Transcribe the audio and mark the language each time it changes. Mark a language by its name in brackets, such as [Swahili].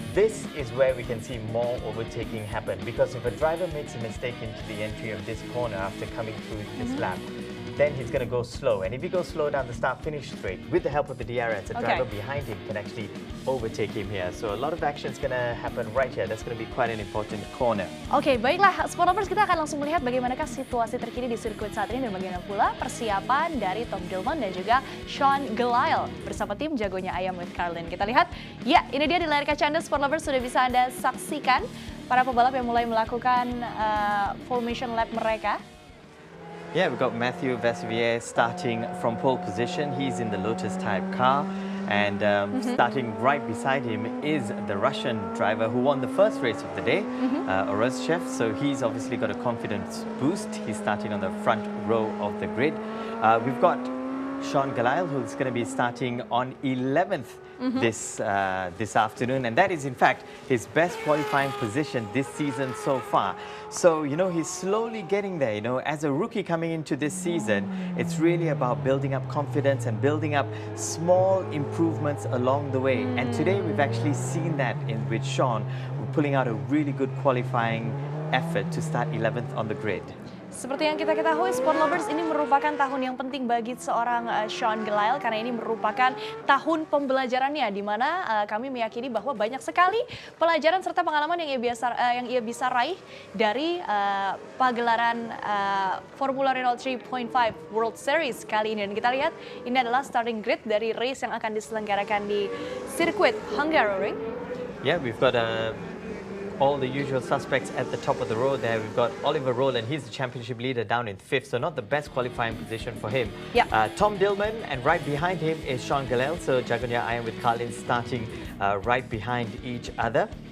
[English] This is where we can see more overtaking happen because if a driver makes a mistake into the entry of this corner after coming through this lap, then he's going to go slow. And if he goes slow down the start-finish straight, with the help of the DRS, the driver behind him can actually overtake him here. So a lot of action is going to happen right here. That's going to be quite an important corner. [Indonesian] Oke, baiklah Sport Lovers, kita akan langsung melihat bagaimanakah situasi terkini di sirkuit saat ini dan bagaimana pula persiapan dari Tom Dillman dan juga Sean Gelael bersama tim jagonya Ayam with Carlin. Kita lihat, ya ini dia di layar kaca Anda Sport Lovers, sudah bisa Anda saksikan para pebalap yang mulai melakukan formation lap mereka. [English] Yeah, we've got Mathieu Vassivière starting from pole position. He's in the Lotus type car. And starting right beside him is the Russian driver who won the first race of the day, Orozchev. So he's obviously got a confidence boost. He's starting on the front row of the grid. We've got Sean Gelael, who's going to be starting on 11th this afternoon, and that is in fact his best qualifying position this season so far. So you know, he's slowly getting there. You know, as a rookie coming into this season, it's really about building up confidence and building up small improvements along the way. And today we've actually seen that with Sean pulling out a really good qualifying effort to start 11th on the grid. [Indonesian] Seperti yang kita ketahui, Sport Lovers, ini merupakan tahun yang penting bagi seorang Sean Gelael karena ini merupakan tahun pembelajarannya, di mana kami meyakini bahwa banyak sekali pelajaran serta pengalaman yang ia bisa raih dari pagelaran Formula Renault 3.5 World Series kali ini. Dan kita lihat ini adalah starting grid dari race yang akan diselenggarakan di sirkuit Hungaroring. [English] Yeah, we've got all the usual suspects at the top of the road there. We've got Oliver Rowland, he's the championship leader down in 5th, so not the best qualifying position for him. Yep. Tom Dillman, and right behind him is Sean Gelael, so Jagonya Ayam with Carlin starting right behind each other.